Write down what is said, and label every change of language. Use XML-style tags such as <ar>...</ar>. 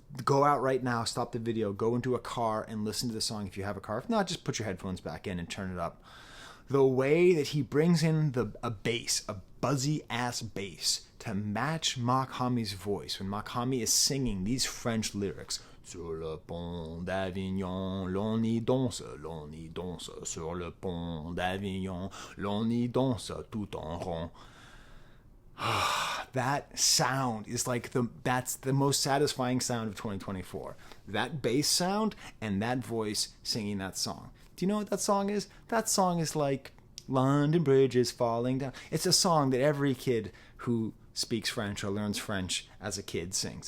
<en>Go out right now, stop the video, go into a car and listen to the song if you have a car. If not, just put your headphones back in and turn it up. The way that he brings in a bass, a buzzy ass bass, to match Mach-Hommy's voice when Mach-Hommy is singing these French lyrics.</en> <fr>Sur le pont d'Avignon, l'on y danse, sur le pont d'Avignon, l'on y danse tout en rond.</fr> <en>That sound is like that's the most satisfying sound of 2024. That bass sound and that voice singing that song. Do you know what that song is? That song is like London Bridge is falling down. It's a song that every kid who speaks French or learns French as a kid sings.</en>